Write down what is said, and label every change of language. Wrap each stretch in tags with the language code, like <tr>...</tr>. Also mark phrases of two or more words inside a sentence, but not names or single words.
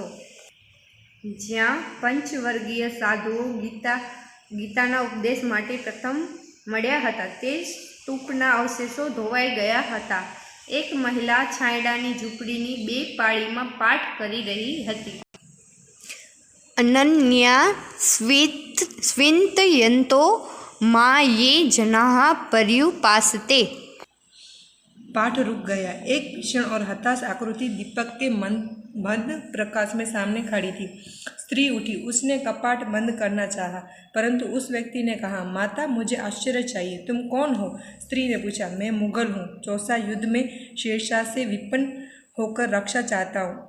<gu>જ્યાં પંચવર્ગીય સાધુઓ ગીતાના ઉપદેશ માટે પ્રથમ મળ્યા હતા, તે સ્તૂપના અવશેષો ધોવાઈ ગયા હતા. એક મહિલા છાંયડાની ઝૂંપડીની 2 પાળીમાં પાઠ કરી રહી હતી.</gu> <sa>अनन्या स्विन्तयन्तो मा ये जनाः पर्युपासते।</sa> <hi>पाठ रुक गया। एक भीषण और हताश आकृति दीपक के मंद प्रकाश में सामने खड़ी थी। स्त्री उठी, उसने कपाट बंद करना चाहा, परंतु उस व्यक्ति ने कहा, माता, मुझे आश्चर्य चाहिए, तुम कौन हो? स्त्री ने पूछा, मैं मुगल हूँ, चौसा युद्ध में शेरशाह से विपन्न होकर रक्षा चाहता हूँ।</hi>